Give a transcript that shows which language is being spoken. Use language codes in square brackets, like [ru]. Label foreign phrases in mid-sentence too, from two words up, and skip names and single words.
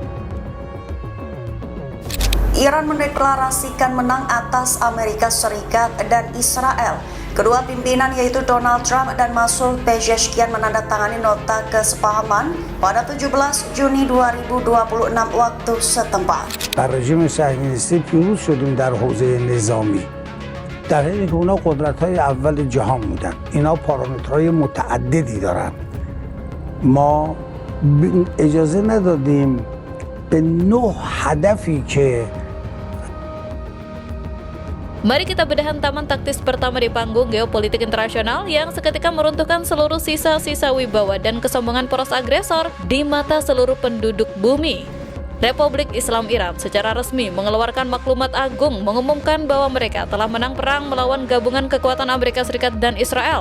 [id] Iran mendeklarasikan menang atas Amerika Serikat dan Israel. Kedua pimpinan yaitu Donald Trump dan Masoud Pezeshkian menandatangani nota kesepahaman pada 17 Juni 2026 waktu setempat. [fa] بر رژیم صهیونیستی پیروز شدیم در حوزه نظامی، در حالی که اونا قدرت‌های اول جهان بودن. اینا پارامترهای متعددی دارن. ما اجازه ندادیم به 9 هدفی که [id] Mari kita bedah hantaman taktis pertama di panggung geopolitik internasional yang seketika meruntuhkan seluruh sisa-sisa wibawa dan kesombongan poros agresor di mata seluruh penduduk bumi. Republik Islam Iran secara resmi mengeluarkan maklumat agung mengumumkan bahwa mereka telah menang perang melawan gabungan kekuatan Amerika Serikat dan Israel.